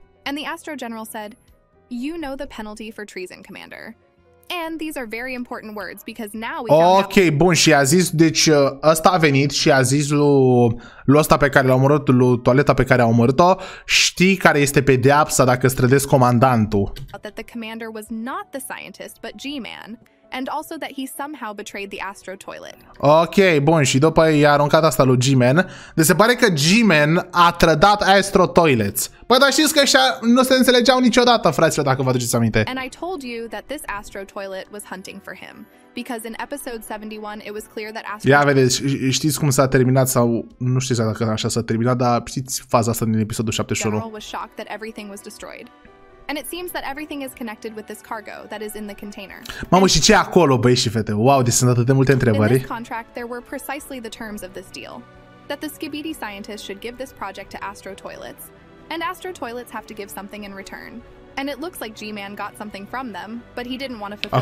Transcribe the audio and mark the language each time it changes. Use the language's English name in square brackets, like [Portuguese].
[English] And the Astro General said, "You know the penalty for treason, Commander." And these are very important words because now we found out. [Romanian] Ok, bun, și a zis, deci ăsta a venit și a zis lui ăsta pe care l-a omorât, lui toaleta pe care a omorât-o, știi care este pedeapsa dacă strădezi comandantul. [English] That the commander was not the scientist, but G-Man. And also that he somehow betrayed the Astro Toilet. [Romanian] Ok, bun, și după i-a aruncat asta lui G-Man. Deci se pare că G-Man a trădat Astro Toilets. Păi, dar știți că ăștia nu se înțelegeau niciodată, fraților, dacă vă aduceți aminte. [English] And I told you that this Astro Toilet was hunting for him. Because in episode 71 it was clear that Astro... [Romanian] Ia vedeți, știți cum s-a terminat sau nu știți dacă așa s-a terminat, dar știți faza asta din episodul 71. [English] General was shocked that everything was destroyed. And it seems that everything is connected with this cargo that is in the container. [Romanian] Mamă, și ce e acolo, băi și fete? Wow, deci sunt atât de multe întrebări. [English] In this contract there were precisely the terms of this deal. That the skibidi scientists should give this project to Astro Toilets, and Astro Toilets have to give something in return. And it looks like G-Man got something from them, but he didn't want to fulfill.